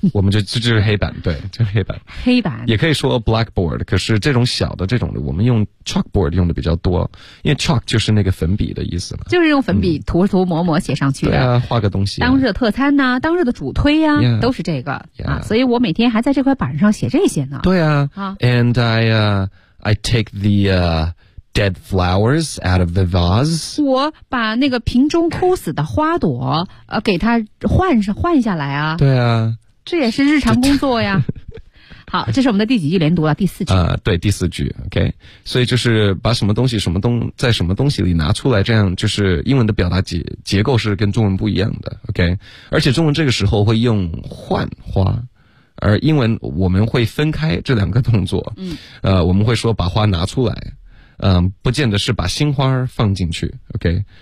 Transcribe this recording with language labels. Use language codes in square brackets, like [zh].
[zh] 我们就是黑板，对，就是黑板也可以说 blackboard， 可是这种小的这种的我们用 chalkboard 用的比较多，因为 chalk 就是那个粉笔的意思嘛，就是用粉笔涂涂抹抹写上去的，对啊，画个东西，当日的特餐啊，当日的主推啊， [en] yeah， [zh] 都是这个， [en] yeah， [zh] 啊，所以我每天还在这块板上写这些呢，对啊，啊 [en] and I take the dead flowers out of the vase， [zh] 我把那个瓶中枯死的花朵给它换下来啊，对啊，这也是日常工作呀。好，这是我们的第几句连读了，第四句啊，对，第四句 OK， 所以就是把什么东西在什么东西里拿出来，这样就是英文的表达结构是跟中文不一样的 OK， 而且中文这个时候会用换花，而英文我们会分开这两个动作，我们会说把花拿出来，不见得是把新花放进去 ,OK。